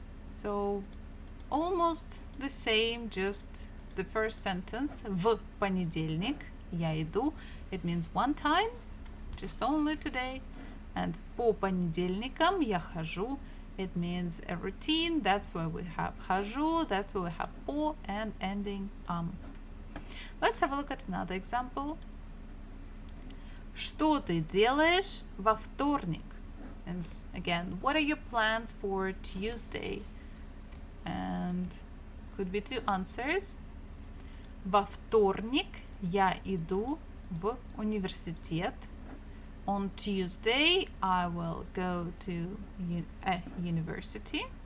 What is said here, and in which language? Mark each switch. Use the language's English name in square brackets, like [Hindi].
[English] So almost the same, just the first sentence. [Russian] В понедельник я иду. [English] It means one time, just only today. [Russian] And по понедельникам я хожу. [English] It means a routine. That's why we have хожу. That's why we have по and ending Let's have a look at another example. [Russian] Что ты делаешь во вторник? [English] And again, what are your plans for Tuesday? And could be two answers. [Russian] Во вторник я иду в университет. [English] On Tuesday, I will go to a university.